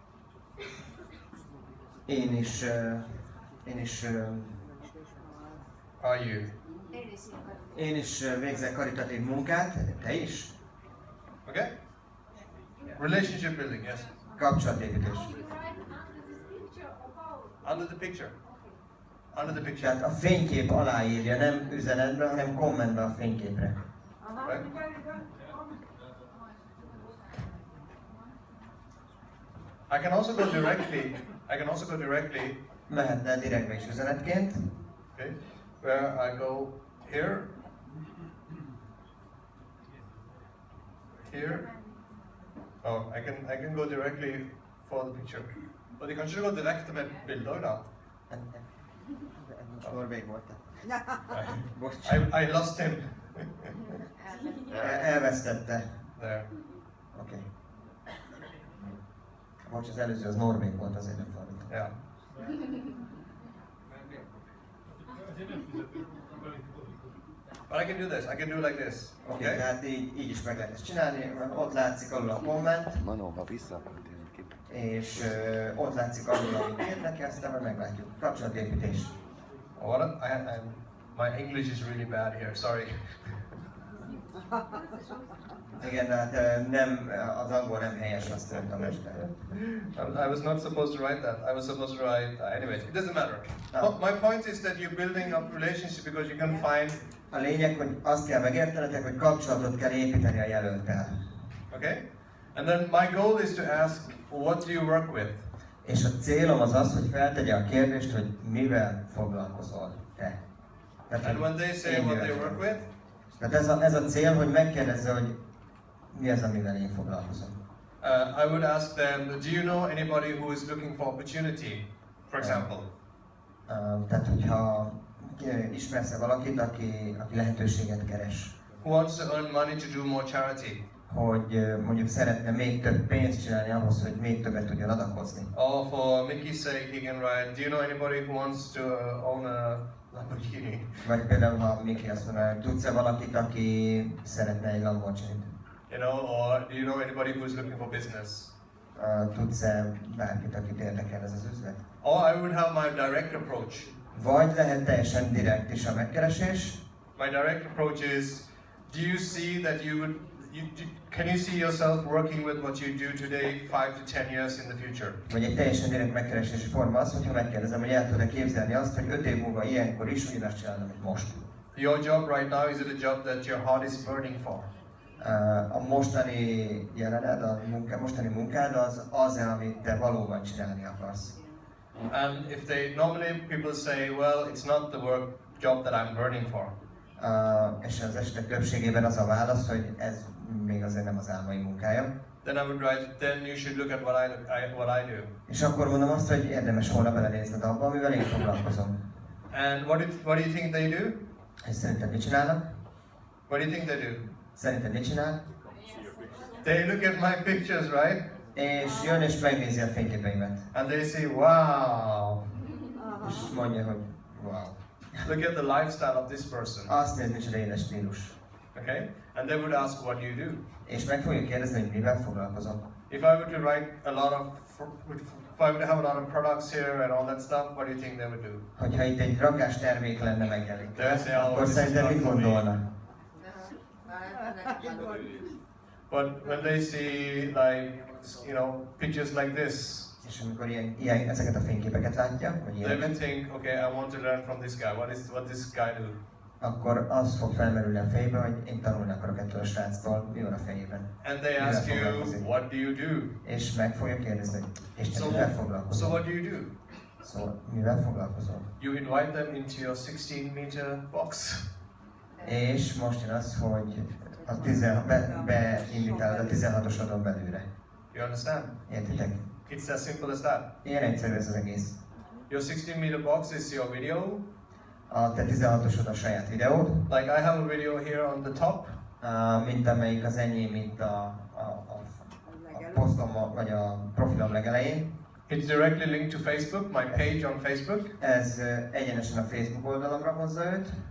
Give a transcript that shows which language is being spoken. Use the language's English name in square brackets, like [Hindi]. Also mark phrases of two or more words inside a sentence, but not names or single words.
[Hungarian] Én is [English] Are you? [Hungarian] Én is végzek karitatív munkát, te is? [English] Okay? Relationship building, yes. [Hungarian] Kapcsolatépítés. [English] Under the picture. Under the picture. [Hungarian] Tehát a fénykép aláírja, nem üzenetbe, hanem kommentbe a fényképre. [English] Right? I can also go directly. [Hungarian] Mehetne direktbe is üzenetként. [English] Okay, where I go here, here. Oh, I can go directly for the picture. But you can go [Norwegian] direkt med bilder då. [Hungarian] Norvég volt. [English] I lost him. [Hungarian] Elvesztette. [English] There. [Hungarian] Oké. Most az előző az norvég volt, azért nem fordítom. [English] Yeah. But I can do this. I can do like this. [Hungarian] Oké, [English] Okay? [Hungarian] tehát így is meg lehet ezt csinálni, ott látszik alul a komment, Manóba vissza akarod ki. és ott látszik alul, amit írnak, aztán majd meglátjuk. Kapcsolatépítés. [English] My English is really bad here. Sorry. [Hungarian] Igen, hát nem, az angol nem helyes, azt mondtam este. [English] I was not supposed to write that. I was supposed to write. Anyways, it doesn't matter. My point is that you're building up relationship because you can find. [Hungarian] A lényeg, hogy azt kell megértenetek, hogy kapcsolatot kell építeni a jelölttel. [English] Okay? And then my goal is to ask, what do you work with? [Hungarian] És a célom az az, hogy feltegye a kérdést, hogy mivel foglalkozol te. Tehát, [English] And when they say what they work with, [Hungarian] tehát ez a cél, hogy megkérdezze, hogy mi az, amivel én foglalkozom. [English] I would ask them, do you know anybody who is looking for opportunity, for example? [Hungarian] Tehát, hogyha ismersz valakit, aki lehetőséget keres. [English] Who wants to earn money to do more charity? [Hungarian] Hogy mondjuk szeretne még több pénzt csinálni ahhoz, hogy még többet tudjon adakozni. [English] Or for Mickey's sake, he can write, do you know anybody who wants to own a Lamborghini? [Hungarian] Vagy például, ha Mickey azt mondaná, tudsz-e valakit, aki szeretne egy Lamborghini-t? [English] You know, or do you know anybody who is looking for business? [Hungarian] Tudsz-e bárkit, akit érdekel ez az üzlet? [English] Or I would have my direct approach. [Hungarian] Vagy lehet teljesen direkt is a megkeresés. [English] My direct approach is, do you see that can you see yourself working with what you do today 5 to 10 years in the future? [Hungarian] Vagy egy teljesen direkt megkeresési forma az, hogyha megkérdezem, hogy el tud-e képzelni azt, hogy 5 év múlva ilyenkor is ugyanazt csinálom, mint most. [English] Your job right now, is it a job that your heart is burning for? [Hungarian] A mostani jelened, mostani munkád az, amit te valóban csinálni akarsz. [English] And if normally people say, well, it's not the work job that I'm burning for. [Hungarian] És az esetek többségében az a válasz, hogy ez még azért nem az álmai munkája. [English] Then I would write, then you should look at what I do. [Hungarian] És akkor mondom azt, hogy érdemes volna belenézned abba, amivel én foglalkozom. [English] And what do you think they do? [Hungarian] És szerinted mit csinálnak? [English] What do you think they do? [Hungarian] Szerinted mit csinál? [English] They look at my pictures, right? [Hungarian] És jön és megnézi a fényképeimet. [English] And they say, wow. [Hungarian] És mondja, hogy wow. [English] Look at the lifestyle of this person. [Hungarian] Azt nézni, micsoda éles stílus. [English] Okay? And they would ask, what do you do? [Hungarian] És meg fogja kérdezni, hogy mivel foglalkozom. [English] If I were to write if I would have a lot of products here and all that stuff, what do you think they would do? [Hungarian] Hogyha itt egy rakás termék lenne megjelenik, akkor [English] this [Hungarian] szerintem [English] is [Hungarian] mit [English] not for me. [Hungarian] gondolna? [English] But when they see pictures like this, [Hungarian] És amikor ezeket a fényképeket látja, vagy [English] they would [Hungarian] ilyeneket, [English] think, okay, I want to learn from this guy. What this guy do? [Hungarian] akkor az fog felmerülni a fejbe, hogy én tanulni akarok ettől a sráctól, mi van a fejében. [English] And they [Hungarian] Mivel [English] ask you, [Hungarian] foglalkozik. [English] what do you do? [Hungarian] És meg fogja kérdezni, hogy és te mivel [English] So [Hungarian] foglalkozol? [English] what do you do? [Hungarian] Szóval mivel foglalkozol? [English] You invite them into your 16-meter box. [Hungarian] És most jön az, hogy beinvitálod a 16-osodon belőle. [English] You understand? [Hungarian] Értitek? [English] It's as simple as that. [Hungarian] Ilyen egyszerű ez az egész. [English] Your 16-meter box is your video. [Hungarian] A te 16-osod a saját videód. [English] Like I have a video here on the top. [Hungarian] Mint amelyik az enyém, mint a posztom, vagy a profilom legelején. [English] It's directly linked to Facebook, my page on Facebook. [Hungarian] Ez egyenesen a Facebook oldalamra hozza őt.